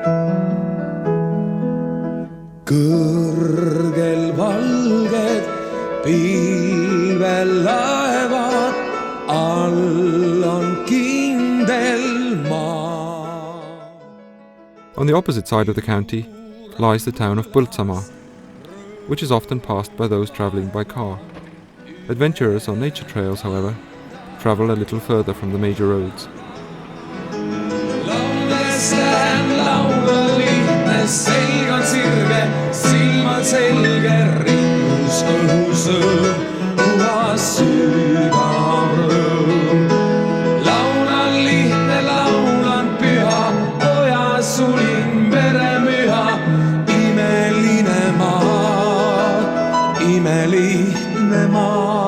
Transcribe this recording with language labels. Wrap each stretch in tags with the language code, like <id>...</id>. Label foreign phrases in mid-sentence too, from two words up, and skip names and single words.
<et>Kõrgel valged pilvelaevad, all on kindel maa.</et> <en>On the opposite side of the county lies the town of Põltsamaa, which is often passed by those travelling by car. Adventurers on nature trails, however, travel a little further from the major roads.</en> <et>Laules lähen laulma lihtne, selg on sirge, silmad selge, ringus õhus õõm, puhas sügav rõõm. Laulan lihtne, laulan püha, ojas sulin veremüha, imeline maa, imelihtne maa.</et>